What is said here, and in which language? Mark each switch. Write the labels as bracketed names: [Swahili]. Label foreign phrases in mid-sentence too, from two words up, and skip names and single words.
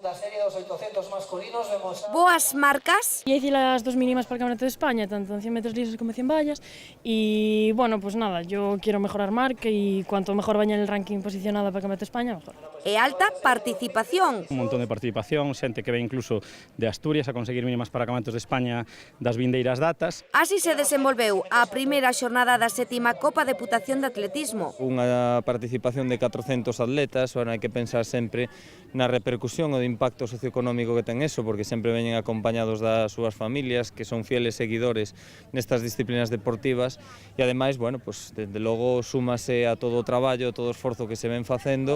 [Spanish] La serie dos 800 masculinos vemos... [Galician] Boas marcas. [Spanish] Ya hice las dos mínimas para el Campeonato de España, tanto en 100 metros lisos como en 100 vallas. Y bueno, pues nada, yo quiero mejorar marca y cuanto mejor vaya en el ranking posicionada para el Campeonato de España, mejor. [Galician] E alta participación. Un montón de participación, xente que ve incluso de Asturias a conseguir mínimas para Campeonatos de España das vindeiras datas. Así se desenvolveu a primeira xornada da 7ª Copa Deputación de Atletismo. Unha participación de 400 atletas, hai que pensar sempre na repercusión ou de impacto socioeconómico que ten eso, porque sempre veñen acompañados das súas familias, que son fieles seguidores nestas disciplinas deportivas, e ademais, [Spanish] bueno, pues, [Galician] desde logo súmase a todo o traballo, todo o esforzo que se ven facendo.